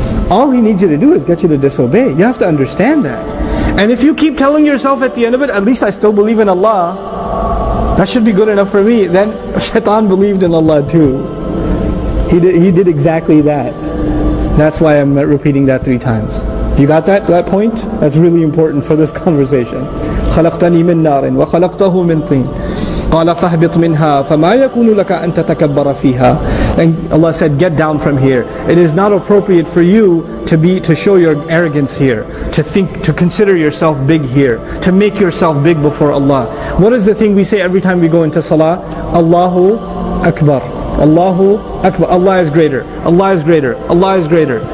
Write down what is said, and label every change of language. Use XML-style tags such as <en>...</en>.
<en>All he needs you to do is get you to disobey. You have to understand that. And if you keep telling yourself at the end of it, at least I still believe in Allah, that should be good enough for me, then Shaitan believed in Allah too. He did exactly that. That's why I'm repeating that 3 times. You got that point? That's really important for this conversation.</en> <ar>خلقتني من نار وخلقته من طين قال فاهبط منها فما يكون لك أن تتكبر فيها.</ar> <en>And Allah said, get down from here. It is not appropriate for you to show your arrogance here, to consider yourself big here, to make yourself big before Allah. What is the thing we say every time we go into salah? Allahu Akbar. Allahu Akbar. Allah is greater. Allah is greater. Allah is greater.</en>